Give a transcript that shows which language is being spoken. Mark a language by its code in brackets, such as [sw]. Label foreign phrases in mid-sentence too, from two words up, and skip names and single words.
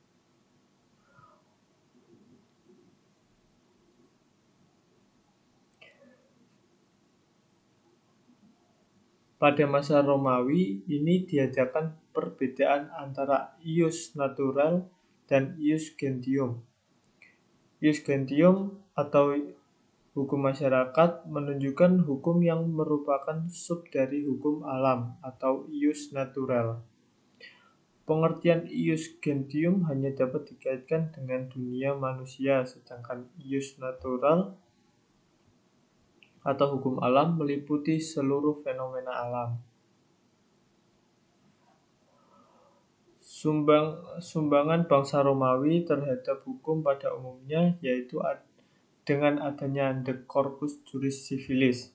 [id] Pada masa Romawi ini diadakan perbedaan antara [la] ius natural [id] dan [la] ius gentium. Ius gentium [id] atau Hukum masyarakat menunjukkan hukum yang merupakan sub dari hukum alam atau [la] ius natural. [id] Pengertian [la] ius gentium [id] hanya dapat dikaitkan dengan dunia manusia, sedangkan [la] ius natural [id] atau hukum alam meliputi seluruh fenomena alam. Sumbangan bangsa Romawi terhadap hukum pada umumnya yaitu dengan adanya The Corpus Juris Civilis.